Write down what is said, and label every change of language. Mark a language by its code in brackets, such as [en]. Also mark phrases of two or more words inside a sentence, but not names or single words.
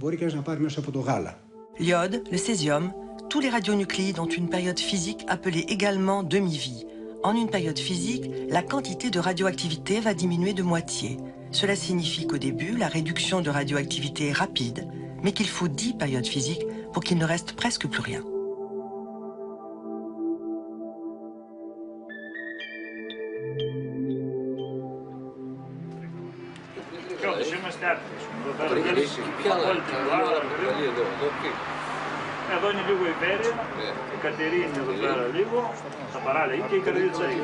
[fr] L'iode, le césium, tous les radionucléides ont une période physique appelée également demi-vie. En une période physique, la quantité de radioactivité va diminuer de moitié. Cela signifie qu'au début, la réduction de radioactivité est rapide, mais qu'il faut 10 périodes physiques pour qu'il ne reste presque plus rien. [el] Εδώ είναι λίγο Ιβέρια, η Κατερίνη εδώ πέρα λίγο, τα παράλια και η καρδίτσα έχει.